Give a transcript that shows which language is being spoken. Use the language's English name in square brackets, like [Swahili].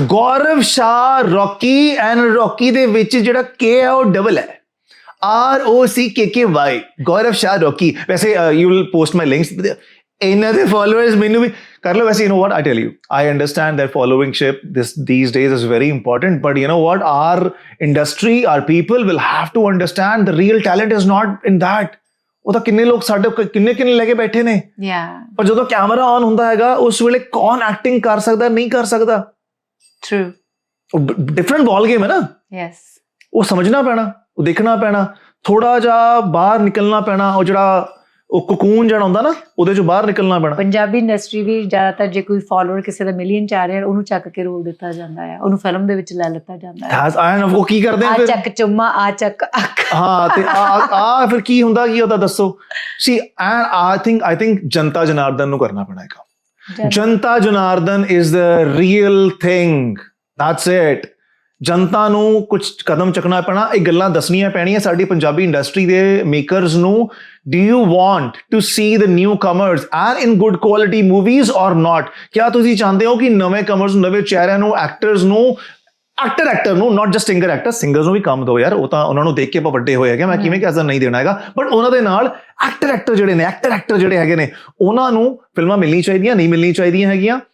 [Punjabi] Gaurav Shah Rocky, and Rocky ਦੇ ਵਿੱਚ ਜਿਹੜਾ ਕੇ ਹੈ ਉਹ ਡਬਲ ਹੈ, ROCKKY, ਗੌਰਵ ਸ਼ਾਹ ਰੌਕੀ। [English] ਵੈਸੇ you will post my links, [Punjabi] ਇਹਨਾਂ ਦੇ ਫੋਲੋਅਰਸ ਮੈਨੂੰ ਵੀ ਕਰ ਲਓ। [English] ਵੈਸੇ you know what, I tell you, I understand that followingship these days is very important, but you know what, our industry, our people will have to understand the real talent is not in that. [Punjabi] ਉਹ ਤਾਂ ਕਿੰਨੇ ਲੋਕ ਸਾਡੇ ਕਿੰਨੇ ਲੈ ਕੇ ਬੈਠੇ ਨੇ, ਪਰ ਜਦੋਂ ਕੈਮਰਾ ਆਨ ਹੁੰਦਾ ਹੈਗਾ ਉਸ ਵੇਲੇ ਕੌਣ ਐਕਟਿੰਗ ਕਰ ਸਕਦਾ, ਨਹੀਂ ਕਰ ਸਕਦਾ। [English] True, different ball game ਹੈ ਨਾ। Yes, [Punjabi] ਉਹ ਸਮਝਣਾ ਪੈਣਾ, ਉਹ ਦੇਖਣਾ ਪੈਣਾ, ਥੋੜਾ ਜਿਹਾ ਬਾਹਰ ਨਿਕਲਣਾ ਪੈਣਾ, ਉਹ ਜਿਹੜਾ ਉਹ ਕੋਕੂਨ ਜਿਹੜਾ ਹੁੰਦਾ ਨਾ ਉਹਦੇ ਚੋਂ ਬਾਹਰ ਨਿਕਲਣਾ ਪੈਣਾ। ਪੰਜਾਬੀ ਇੰਡਸਟਰੀ ਵੀ ਜ਼ਿਆਦਾਤਰ ਜੇ ਕੋਈ ਫਾਲੋਅਰ ਕਿਸੇ ਦਾ ਮਿਲੀਅਨ ਚ ਆ ਰਿਹਾ, ਉਹਨੂੰ ਚੱਕ ਕੇ ਰੋਲ ਦਿੱਤਾ ਜਾਂਦਾ ਹੈ, ਉਹਨੂੰ ਫਿਲਮ ਦੇ ਵਿੱਚ ਲੈ ਲਿੱਤਾ ਜਾਂਦਾ ਹੈ। ਉਹ ਕੀ ਕਰਦੇ ਆ, ਚੱਕ ਚੁੰਮਾ, ਆ ਚੱਕ ਅੱਖ, ਹਾਂ, ਤੇ ਆ ਫਿਰ ਕੀ ਹੁੰਦਾ ਕੀ ਉਹਦਾ ਦੱਸੋ। [English] see and I think [Punjabi] ਜਨਤਾ ਜਨਾਰਦਨ ਨੂੰ ਕਰਨਾ ਪੈਣਾ ਹੈਗਾ। [English] ਜਨਤਾ ਜਨਾਰਦਨ is the real thing, that's it. [Punjabi] ਜਨਤਾ ਨੂੰ ਕੁਝ ਕਦਮ ਚੱਕਣਾ ਪੈਣਾ, ਇਹ ਗੱਲਾਂ ਦੱਸਣੀਆਂ ਪੈਣੀਆਂ ਸਾਡੀ ਪੰਜਾਬੀ ਇੰਡਸਟਰੀ ਦੇ ਮੇਕਰਸ ਨੂੰ। [English] Do you want to see the newcomers and in good quality movies or not? [Punjabi] क्या ਤੁਸੀਂ ਚਾਹੁੰਦੇ ਹੋ ਕਿ ਨਵੇਂ ਕਮਰਸ ਨੂੰ, ਨਵੇਂ ਚਿਹਰਿਆਂ ਨੂੰ, ਐਕਟਰਸ ਨੂੰ, ਐਕਟਰ ਨੂੰ, [English] not just singer actors, [Punjabi] singers ਨੂੰ ਵੀ ਕੰਮ ਦਿਓ ਯਾਰ, ਉਹ ਤਾਂ ਉਹਨਾਂ ਨੂੰ ਦੇਖ ਕੇ ਆਪਾਂ ਵੱਡੇ ਹੋਏ ਹੈਗੇ, ਮੈਂ ਕਿਵੇਂ ਕਹਿ ਸਕਦਾ ਨਹੀਂ ਦੇਣਾ ਹੈਗਾ, ਬਟ ਉਹਨਾਂ ਦੇ ਨਾਲ ਐਕਟਰ ਜਿਹੜੇ ਨੇ, ਐਕਟਰ ਜਿਹੜੇ ਹੈਗੇ ਨੇ, ਉਹਨਾਂ ਨੂੰ ਫਿਲਮਾਂ ਮਿਲਣੀ ਚਾਹੀਦੀਆਂ, ਨਹੀਂ ਮਿਲਣੀ ਚਾਹੀਦੀਆਂ ਹੈਗੀਆਂ।